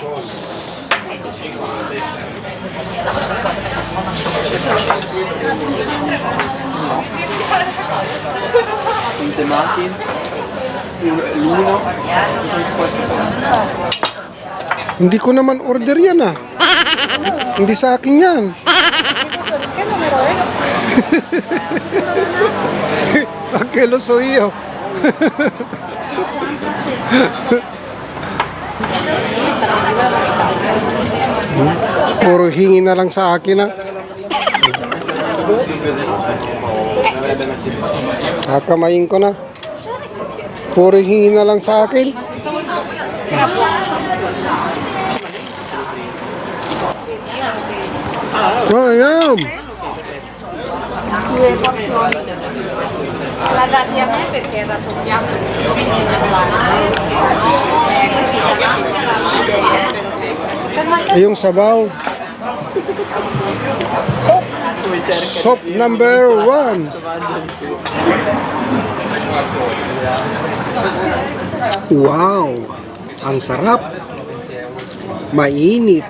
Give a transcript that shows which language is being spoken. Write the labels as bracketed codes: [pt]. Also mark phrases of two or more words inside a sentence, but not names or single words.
[tl] Hindi ko naman order yan ah. Hindi sa akin yan. [it] Perché lo so io. [tl] Puro hingi na lang sa akin ah. Kakamayin ko na. Puro hingi na lang sa akin. Oh, ayan. [it] due porzioni. La dati a me perché era toccato. Così davanti alla [tl] Yung sabaw. [en] Soup number 1. [tl] Wow! Ang sarap. Mainit.